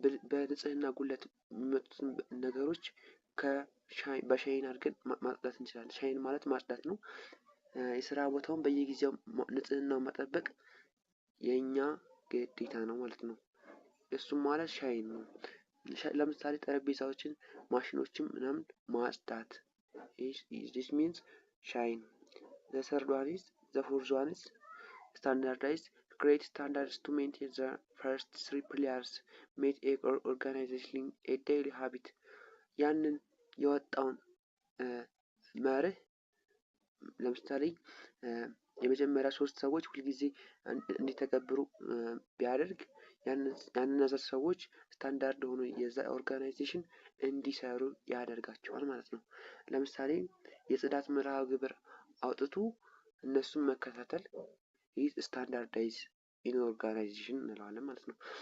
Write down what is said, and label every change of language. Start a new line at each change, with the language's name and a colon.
Amharic: በንጽህና ጉለት የሚመጡትን ነገሮች በሻይን አድርገን ማጽዳት እንችላለን። ሻይን ማለት ማጽዳት ነው። የስራ ቦታውን በየጊዜው ንጽህናውን መጠበቅ የኛ ግዴታ ነው ማለት ነው። እሱም ማለት ሻይን ነው። ለምሳሌ ጠረጴዛዎችን፣ ማሽኖችን ምናምን ማጽዳት
English: this means shine. The third one is the fourth one is standardize, create standards to maintain the first three pillars, make a organization a daily habit.
Amharic: ያንን የወጣውን መርህ ለምሳሌ የመጀመሪያ 3 ሰዎች ሁልጊዜ እንዲተገብሩ ቢያደርግ ያንን ሰዎች ስታንዳርድ ሆኖ የዛ ኦርጋናይዜሽን እንዲሰሩ ያደርጋቸዋል ማለት ነው። ለምሳሌ የጽዳት መርሃ ግብር አውጥቶ እነሱን መከታተል ይህ ስታንዳርዳይዝ ኢን ኦርጋናይዜሽን እንለዋለን ማለት ነው።